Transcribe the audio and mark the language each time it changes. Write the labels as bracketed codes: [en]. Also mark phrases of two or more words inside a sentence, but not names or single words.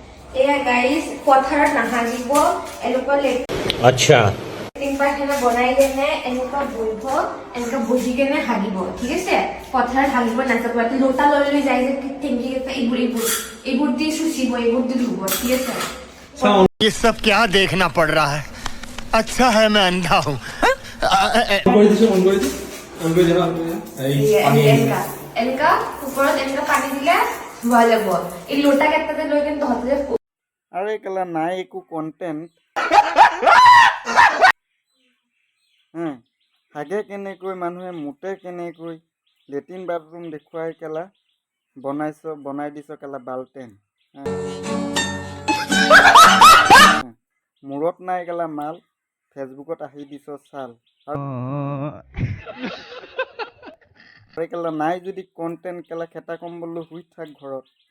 [as] এয়া গাইস পথাৰত নাহাগিব এনেকুৱা আচ্ছা লেট্ৰিন পায়খানা বনাই কেনে এনেকুৱা বহিব এনেকুৱা বহি কেনে হাগিব ঠিক আছে পথাৰত হাগিব নাযাব লোটা লৈ যায় যে টেংকি এইবোৰ দি চুচিব এইবোৰ দি ধুব ঠিক আছে [hi] ये सब क्या देखना पड़ रहा है अच्छा है मैं अंधा हूँ [as] এনেকা ওপৰত এনেকা পানী দিলে ধোৱা যাব এই লোটা কেইটাতে লৈ কেনে তহঁতে আরে কেলা নাই একো কন্টেন্ট হাগে কেনেকৈ মানুহে মুতে কেনেকৈ লেট্ৰিন বাথৰুম দেখুৱাই কেলা বনাই দিছ কেলা বাল্টেন মূৰত নাই কেলা মাল ফেচবুকত আহি দিছ চাল আৰু কেলা নাই যদি কন্টেন্ট কেলা খেতা কম্বললৈ শুই থাক ঘৰত